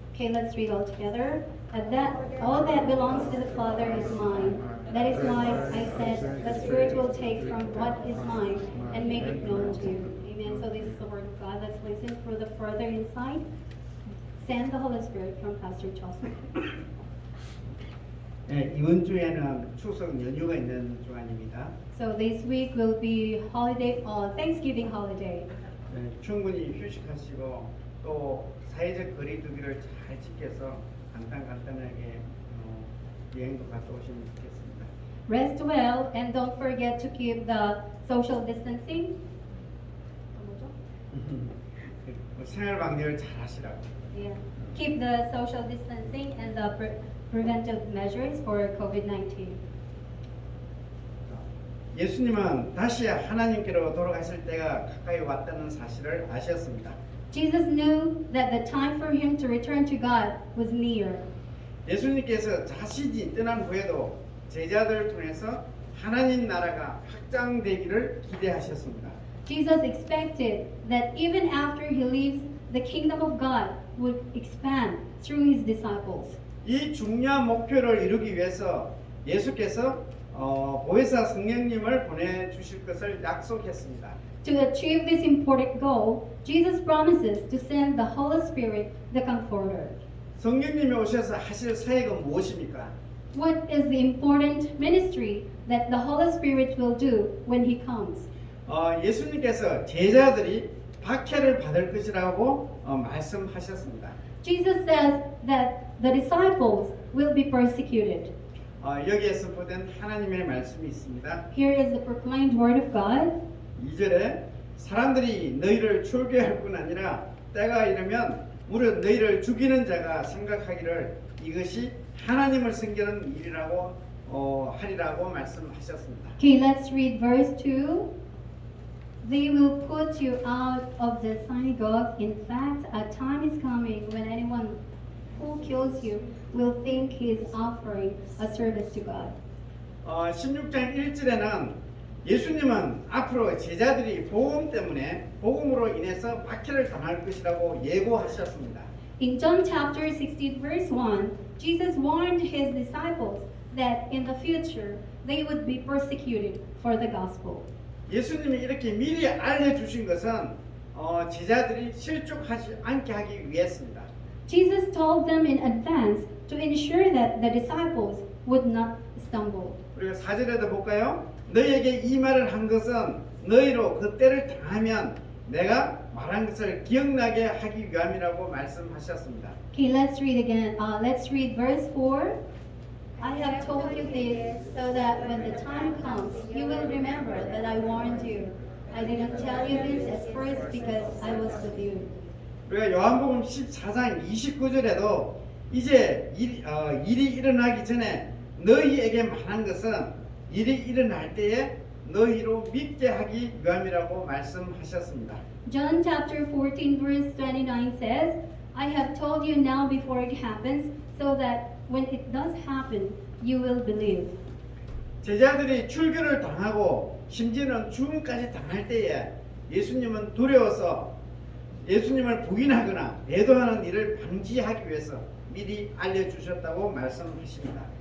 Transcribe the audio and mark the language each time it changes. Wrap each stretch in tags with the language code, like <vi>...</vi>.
<en>Okay, let's read all together. All that belongs to the Father is mine. That is why I said the Spirit will take from what is mine and make it known to you. Amen. So this is the word of God. Let's listen for the further insight. Send the Holy Spirit from Pastor Jocelyn.</en> <ko>네, 이번 주에는 추석 연휴가 있는 주간입니다.</ko> <en>So this week will be Thanksgiving holiday.</en> <ko>네, 충분히 휴식하시고 또 사회적 거리두기를 잘 지켜서 간단하게 여행도 갔다 오시면 좋겠습니다.</ko> <en>Rest well and don't forget to keep the social distancing.</en> <ko>생활 방역을 잘 하시라고.</ko> <en>Yeah. Keep the social distancing and the preventive measures for COVID-19.</en> <ko>예수님은 다시 하나님께로 돌아가실 때가 가까이 왔다는 사실을 아셨습니다.</ko> <en>Jesus knew that the time for him to return to God was near.</en> <ko>예수님께서 자신이 떠난 후에도 제자들을 통해서 하나님 나라가 확장되기를 기대하셨습니다.</ko> <en>Jesus expected that even after he leaves, the kingdom of God would expand through his disciples.</en> <ko>이 중요한 목표를 이루기 위해서 예수께서 보혜사 성령님을 보내주실 것을 약속했습니다.</ko> <en>To achieve this important goal, Jesus promises to send the Holy Spirit, the Comforter.</en> <ko>성령님이 오셔서 하실 사역은 무엇입니까?</ko> <en>What is the important ministry that the Holy Spirit will do when he comes?</en> <ko>예수님께서 제자들이 박해를 받을 것이라고 말씀하셨습니다.</ko> <en>Jesus says that the disciples will be persecuted.</en> <ko>여기에서 보된 하나님의 말씀이 있습니다.</ko> <en>Here is the proclaimed word of God.</en> <ko>2절에 사람들이 너희를 출교할 뿐 아니라 때가 이르면 무릇 너희를 죽이는 자가 생각하기를 이것이 하나님을 섬기는 일이라고 하리라고 말씀하셨습니다.</ko> <en>Okay, let's read verse 2. They will put you out of the synagogue. In fact, a time is coming when anyone who kills you will think he is offering a service to God.</en> <ko>16장 1절에는 예수님은 앞으로 제자들이 복음으로 인해서 박해를 당할 것이라고 예고하셨습니다.</ko> <en>In John chapter 16, verse 1, Jesus warned his disciples that in the future they would be persecuted for the gospel.</en> <ko>예수님이 이렇게 미리 알려주신 것은 제자들이 실족하지 않게 하기 위해서입니다.</ko> <en>Jesus told them in advance to ensure that the disciples would not stumble.</en> <ko>우리가 4절에도 볼까요? 너희에게 이 말을 한 것은 너희로 그 때를 당하면 내가 말한 것을 기억나게 하기 위함이라고 말씀하셨습니다.</ko> <en>Okay, let's read again. Let's read verse 4. I have told you this so that when the time comes, you will remember that I warned you. I didn't tell you this at first because I was with you.</en> <ko>우리가 요한복음 14장 29절에도 이제 일이 일어나기 전에 너희에게 말한 것은 일이 일어날 때에 너희로 믿게 하기 위함이라고 말씀하셨습니다.</ko> <en>John chapter 14 verse 29 says, I have told you now before it happens so that when it does happen, you will believe.</en> <ko>제자들이 출교를 당하고 심지어는 죽음까지 당할 때에 예수님은 두려워서 예수님을 부인하거나 애도하는 일을 방지하기 위해서 미리 알려주셨다고 말씀하십니다.</ko>